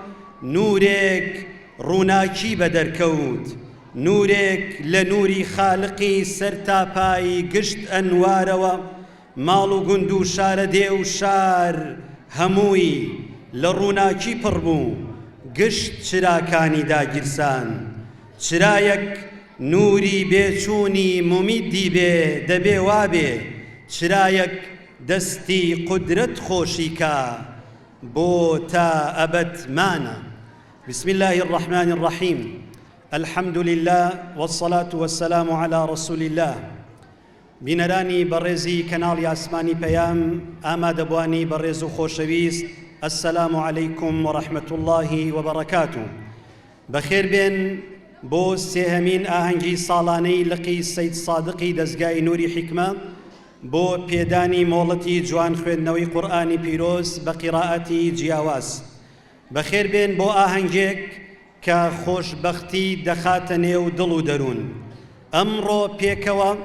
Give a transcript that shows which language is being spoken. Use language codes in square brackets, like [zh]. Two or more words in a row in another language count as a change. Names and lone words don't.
[ckb] نورێک ڕووناکی بەدەرکەوت نورێک لە نوری خالقی سەرتاپایی گشت ئەنوارەوە ماڵ و گوند و شارە دێ و شار هەمووی لە ڕووناکی پڕ بوو گشت چراکانی داگیرسان چرایەک نوری بێچوونی مومیدی بێ دەبێ وابێ چرایەک دەستی قودرەت خۆشیکە بۆ تا ئەبەدمانە [ar] بسم الله الرحمن الرحيم الحمد لله والصلاة والسلام على رسول الله بینەرانی [ckb] بەڕێزی کەناڵی ئاسمانی پەیام ئامادەبوانی بەڕێز و خۆشەویست [ar] السلام عليكم ورحمة الله وبركاته [ckb] بەخێر بێن بۆ سێهەمین ئاهەنگی ساڵانەی لقی سەید سادقی دەستگای نوری حیکمە بۆ پێدانی مۆڵەتی جوان خوێندنەوەی قورئانی پیرۆز بە قیراءەتی جیاواز بەخێر بێن بۆ ئاهەنگێک کە خۆشبەختی دەخاتە نێو دڵ و دەروون ئەمڕۆ پێکەوە